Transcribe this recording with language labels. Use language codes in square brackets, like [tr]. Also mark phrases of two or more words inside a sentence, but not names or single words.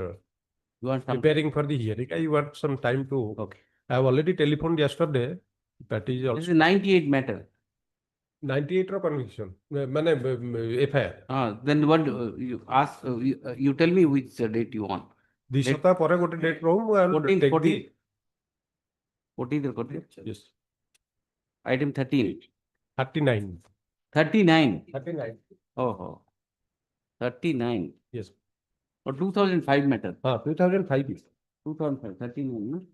[en] You want some? preparing for the hearing. I want some time to. Okay. I have already telephoned yesterday. That is This also is 98 matter. 98 ର conviction. FIR. Then what you ask, you tell me which date you want. [or] 2 ସପ୍ତାହ ପରେ ଗୋଟେ date ରହୁ ମୁଁ [en] I will 14th, take the 14th, 14th. yes Item 13. 39. 39. 39. Oh, 39. Yes. Or 2005 matter. 2005 is. 2005, 39. No?